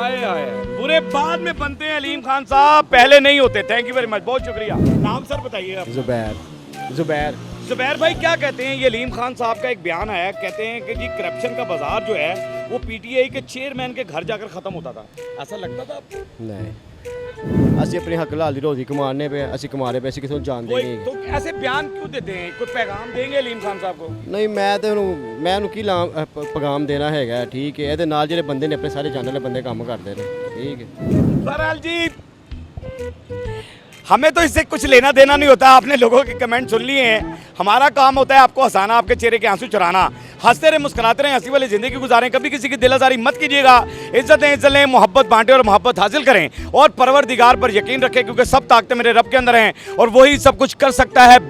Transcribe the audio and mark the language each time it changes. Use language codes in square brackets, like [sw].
[hi] आए आए बुरे बाद में बनते हैं अलीम खान साहब, पहले नहीं होते। थैंक यू वेरी मच, बहुत शुक्रिया। नाम सर बताइए आप। जुबैर जुबैर भाई क्या कहते हैं? ये अलीम खान साहब का एक बयान आया, कहते हैं कि जी करप्शन का बाजार जो है वो पीटीआई के चेयरमैन के घर जाकर खत्म होता था। ऐसा लगता था आपको? [pa] नहीं, ਅਸੀਂ ਆਪਣੀ ਹੱਕ ਲਾਲ ਦੀ ਰੋਜ਼ੀ ਕਮਾਣੇ ਪਏ, ਅਸੀਂ ਕਮਾ ਰਹੇ ਪਏ, ਅਸੀਂ ਕਿਸੇ ਨੂੰ ਜਾਣਦੇ [hi] कोई नहीं। तो ऐसे बयान क्यों देते हैं? कोई पैगाम देंगे अलीम खान साहब को? [pa] ਨਹੀਂ ਮੈਂ ਉਹਨੂੰ ਕੀ ਪੈਗਾਮ ਦੇਣਾ ਹੈਗਾ। ਠੀਕ ਹੈ, ਇਹਦੇ ਨਾਲ ਜਿਹੜੇ ਬੰਦੇ ਨੇ ਆਪਣੇ ਸਾਰੇ ਜਾਣਨ ਵਾਲੇ ਬੰਦੇ ਕੰਮ ਕਰਦੇ ਨੇ। [hi] ठीक है। बहरहाल जी हमें तो इससे कुछ लेना देना नहीं होता। आपने लोगों के कमेंट सुन लिए हैं। हमारा काम होता है आपको हंसाना, आपके चेहरे के आंसू चुराना। हंसते रहे, मुस्कुराते रहे, हंसी वाली ज़िंदगी गुजारें। कभी किसी की दिलासारी मत कीजिएगा। इज्जत लें, मोहब्बत बांटें और मोहब्बत हासिल करें। और परवरदिगार पर यकीन रखें, क्योंकि सब ताकतें मेरे रब के अंदर हैं और वही सब कुछ कर सकता है।